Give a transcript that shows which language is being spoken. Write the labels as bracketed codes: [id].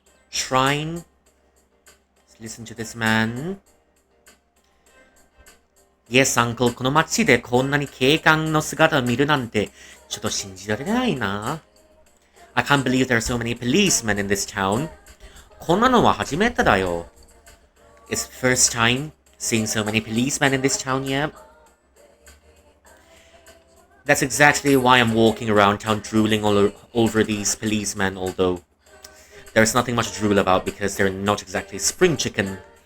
[en] Shrine. Let's listen to this man. Yes, uncle. [ja] この街でこんなに警官の姿を見るなんて、ちょっと信じられないな。 [en] I can't believe there are so many policemen in this town. [ja] こんなのは初めてだよ。 [en] It's the first time seeing so many policemen in this town yet. That's exactly why I'm walking around town drooling all over these policemen, although there's nothing much to drool about because they're not exactly spring chicken.